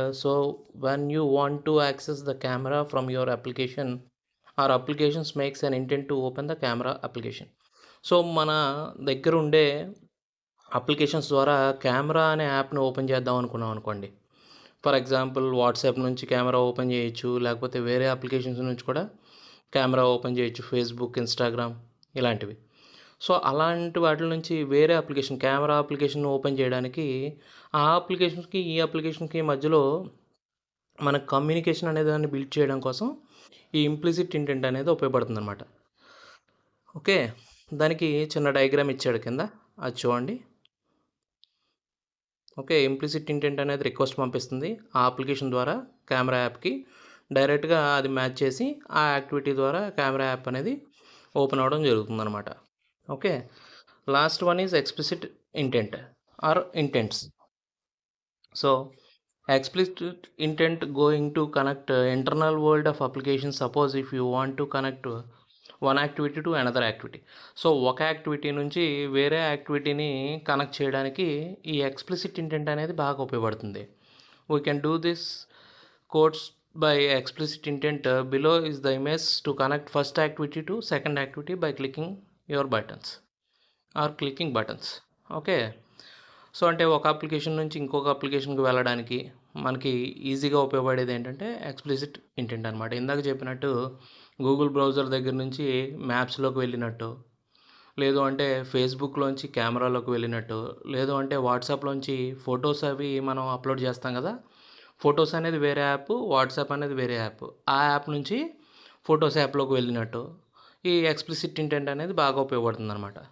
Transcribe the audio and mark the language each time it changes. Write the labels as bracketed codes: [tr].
[en] So when you want to access the camera from your application or applications makes an intent to open the camera application. [te] So మన దగ్గర ఉండే applications ద్వారా camera అనే యాప్ను open చేద్దాం అనుకున్నాం అనుకోండి. [en] for example [te] వాట్సాప్ నుంచి కెమెరా ఓపెన్ చేయొచ్చు, లేకపోతే వేరే అప్లికేషన్స్ నుంచి కూడా కెమెరా ఓపెన్ చేయొచ్చు, ఫేస్బుక్, ఇన్స్టాగ్రామ్ ఇలాంటివి. సో అలాంటి వాటి నుంచి వేరే అప్లికేషన్, కెమెరా అప్లికేషన్ ఓపెన్ చేయడానికి ఆ అప్లికేషన్కి ఈ అప్లికేషన్కి మధ్యలో మన కమ్యూనికేషన్ అనే దాన్ని బిల్డ్ చేయడం కోసం ఈ ఇంప్లిసిట్ ఇంటెంట్ అనేది ఉపయోగపడుతుంది అనమాట. ఓకే, దానికి చిన్న డయాగ్రామ్ ఇచ్చాడు కింద, అది చూడండి. ఓకే, ఇంప్లిసిట్ ఇంటెంట్ అనేది రిక్వెస్ట్ పంపిస్తుంది ఆ అప్లికేషన్ ద్వారా కెమెరా యాప్కి, డైరెక్ట్గా అది మ్యాచ్ చేసి ఆ యాక్టివిటీ ద్వారా కెమెరా యాప్ అనేది ఓపెన్ అవ్వడం జరుగుతుందన్నమాట. [en] Okay, last one is explicit intent or intents. So explicit intent going to connect internal world of application. Suppose if you want to connect one activity to another activity. [te] So ఒక activity నుంచి వేరే యాక్టివిటీని connect చేయడానికి ఈ explicit intent అనేది బాగా ఉపయోగపడుతుంది. [en] We can do this codes by explicit intent. Below is the image to connect first activity to second activity by clicking your buttons or clicking buttons. [te] Okay, so అంటే ఒక application నుంచి ఇంకొక అప్లికేషన్కి వెళ్ళడానికి మనకి ఈజీగా ఉపయోగపడేది ఏంటంటే ఎక్స్ప్లిసిట్ ఇంటెంట్ అనమాట. ఇందాక చెప్పినట్టు గూగుల్ బ్రౌజర్ దగ్గర నుంచి మ్యాప్స్లోకి వెళ్ళినట్టు, లేదు అంటే ఫేస్బుక్లోంచి కెమెరాలోకి వెళ్ళినట్టు, లేదు అంటే వాట్సాప్లోంచి ఫొటోస్ అవి మనం అప్లోడ్ చేస్తాం కదా, ఫొటోస్ అనేది వేరే యాప్, వాట్సాప్ అనేది వేరే యాప్, ఆ యాప్ నుంచి ఫొటోస్ యాప్లోకి వెళ్ళినట్టు ఈ ఎక్స్ప్లిసిట్ ఇంటెంట్ అనేది బాగా ఉపయోగపడుతుంది అనమాట.